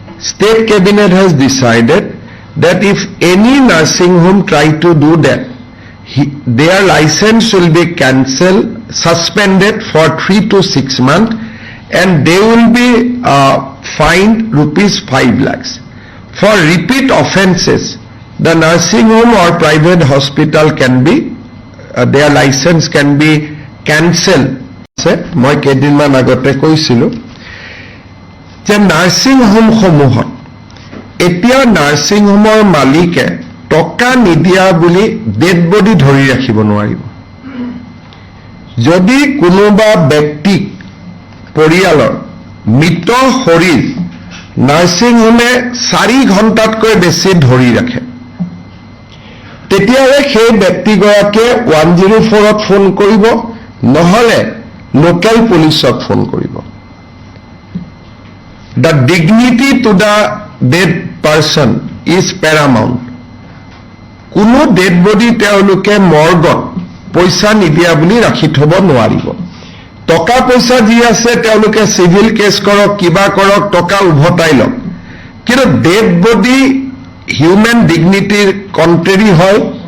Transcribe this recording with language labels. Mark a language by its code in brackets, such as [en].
[en] State cabinet has decided that if any nursing home try to do that, their license will be cancelled, suspended for 3 to 6 months, and they will be fined ₹5 lakhs. For repeat offences, the nursing home or private hospital can be, their license can be cancelled. [as] মই কেইদিনমান আগতে কৈছিলো যে nursing হোমসমূহত এতিয়া nursing হোমৰ মালিকে টকা নিদিয়া বুলি ডেড বডি ধৰি ৰাখিব নোৱাৰিব। যদি কোনোবা ব্যক্তিক পৰিয়ালৰ মৃত শৰীৰ নাৰ্ছিং হোমে 4 ঘণ্টাতকৈ বেছি ধৰি ৰাখে, তেতিয়াহ'লে সেই ব্যক্তিগৰাকীয়ে 104ত ফোন কৰিব, নহ'লে লোকেল পুলিচক ফোন কৰিব। [en] The dignity to the dead person is paramount. [as] কোনো ডেড বডি তেওঁলোকে মৰ্গত পইচা নিদিয়া বুলি ৰাখি থব নোৱাৰিব। টকা পইচা যি আছে তেওঁলোকে চিভিল কেছ কৰক, কিবা কৰক, টকা উভতাই লওক, কিন্তু [en] dead body human ডিগনিটিৰ contrary [as] হয়।